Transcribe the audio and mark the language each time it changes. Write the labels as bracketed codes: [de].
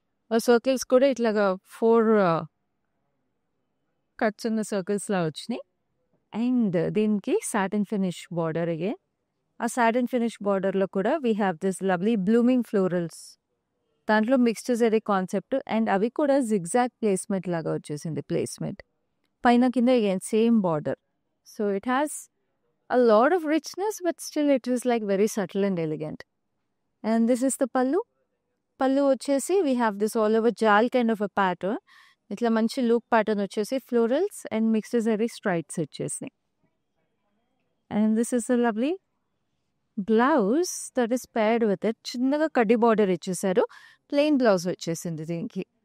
[te] Circles కూడా ఇట్లాగా 4 cuts ఉన్న సర్కిల్స్‌లా వచ్చినాయి. అండ్ దీనికి సాటిన్ ఫినిష్ బార్డర్ అగైన్. ఆ సాటిన్ ఫినిష్ బార్డర్‌లో కూడా [en] We have this lovely blooming florals. [te] దాంట్లో మిక్స్డ్ జరీ కాన్సెప్ట్ అండ్ అవి కూడా జిగ్‌జాగ్ ప్లేస్‌మెంట్ లాగా వచ్చేసింది ప్లేస్‌మెంట్. పైన కింద again same border. [en] So, it has a lot of richness but still it is like very subtle and elegant. And this is the pallu. [te] పళ్ళు వచ్చేసి [en] We have this all over jaal kind of a pattern. [te] ఇట్లా మంచి loop pattern వచ్చేసి florals and mixed zari stripes వచ్చేసినాయి. [en] And this is a lovely blouse that is paired with it. [te] చిన్నగా కడ్డీ border ఇచ్చేసారు. ప్లెయిన్ బ్లౌజ్ వచ్చేసింది దీనికి.